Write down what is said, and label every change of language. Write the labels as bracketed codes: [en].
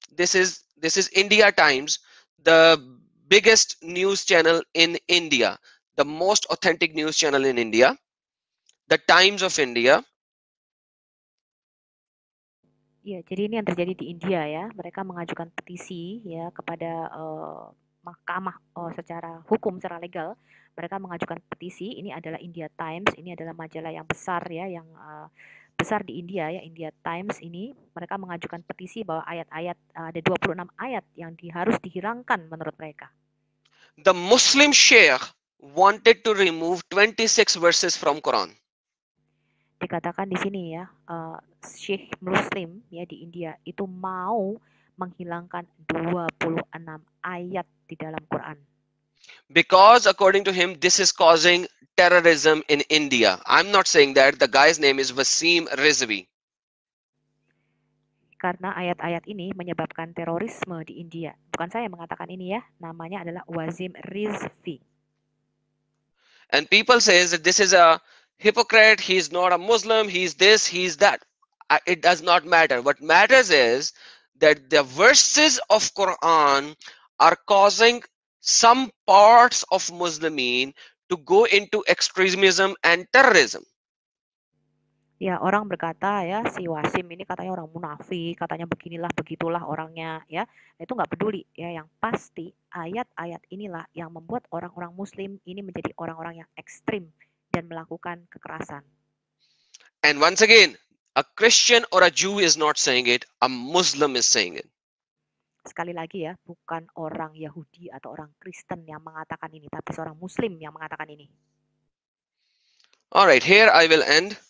[en] This is India Times, the biggest news channel in India, the most authentic news channel in India, the Times of India. [id] Ya, jadi ini yang terjadi di India ya. Mereka mengajukan petisi ya kepada mahkamah secara hukum, secara legal. Mereka mengajukan petisi. Ini adalah India Times. Ini adalah majalah yang besar ya, yang besar di India ya. India Times ini mereka mengajukan petisi bahwa ayat-ayat ada 26 ayat yang harus dihilangkan menurut mereka. [en] The Muslim Sheikh wanted to remove 26 verses from Quran. [id] Dikatakan di sini ya, Syekh Muslim ya di India itu mau menghilangkan 26 ayat di dalam Quran. [en] Because according to him, this is causing terrorism in India. I'm not saying that. The guy's name is Wasim Rizvi. [id] Karena ayat-ayat ini menyebabkan terorisme di India. Bukan saya yang mengatakan ini ya, namanya adalah Wasim Rizvi. [en] And people says that this is a hypocrite, he's not a Muslim, he's this, he's that. It does not matter. What matters is that the verses of Quran are causing some parts of Muslimin to go into extremism and terrorism. [id] Ya, orang berkata ya, si Wasim ini katanya orang munafik, katanya beginilah begitulah orangnya ya. Itu nggak peduli ya, yang pasti ayat-ayat inilah yang membuat orang-orang Muslim ini menjadi orang-orang yang ekstrim dan melakukan kekerasan. [en] And once again, a Christian or a Jew is not saying it, a Muslim is saying it. [id] Sekali lagi ya, bukan orang Yahudi atau orang Kristen yang mengatakan ini, tapi seorang Muslim yang mengatakan ini. [en] Alright, here I will end.